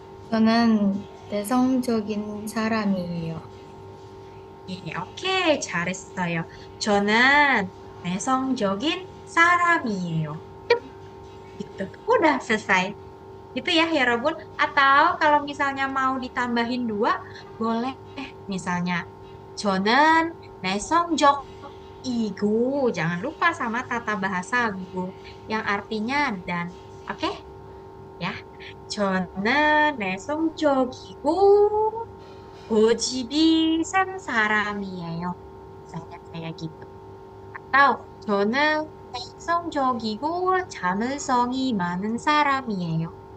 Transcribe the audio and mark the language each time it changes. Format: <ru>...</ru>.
<ko>저는 내성적인 사람이에요. 네, 오케이. 잘했어요. 저는 내성적인 사람이에요.</ko> <id>Gitu. Udah selesai. Gitu ya, Herobun. Atau kalau misalnya mau ditambahin 2, boleh. Misalnya,</id> <ko>저는 내성적이고,</ko> <id>jangan lupa sama tata bahasa 고 yang artinya dan. Oke? Ya.</id> <ko>저는 내성적이고 고집이 센 사람이에요.</ko> <id>Misalnya kayak gitu. Atau</id> <ko>저는 내성적이고 자물성이 많은 사람이에요.</ko>